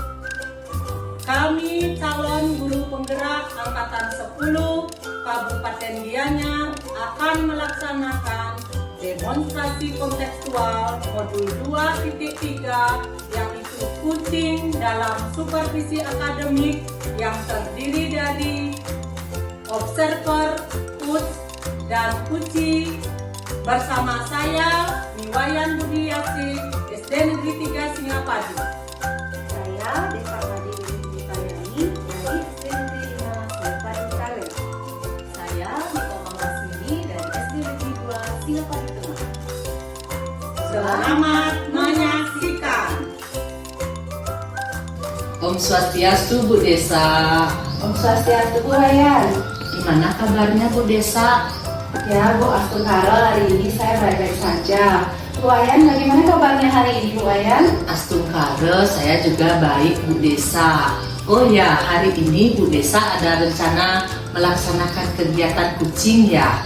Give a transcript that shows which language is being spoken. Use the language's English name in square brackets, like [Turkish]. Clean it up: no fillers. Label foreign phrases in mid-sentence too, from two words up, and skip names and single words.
[Indonesian] Kami calon guru penggerak Angkatan 10 Kabupaten Gianyar akan melaksanakan demonstrasi kontekstual modul 2.3 yaitu kucing dalam supervisi akademik yang terdiri dari observer, coach, dan kuci bersama saya Niwayan Budiasi, SD Negeri 3 Singapadu. Saya Desa Madi Dipayani dari SD Negeri 5 Singapadu Kale. Saya Niko Mamasini dari SD Negeri 2 Singapadu Tengah. Selamat menyaksikan. Om Swastiastu Bu Desa. Om Swastiastu Bu Wayan. Gimana kabarnya Bu Desa? Ya Bu Astungkaro, hari ini saya baik-baik saja. Bu Wayan, bagaimana kabarnya hari ini Bu Wayan? Astungkare, saya juga baik Bu Desa. Oh ya, hari ini Bu Desa ada rencana melaksanakan kegiatan kucing ya?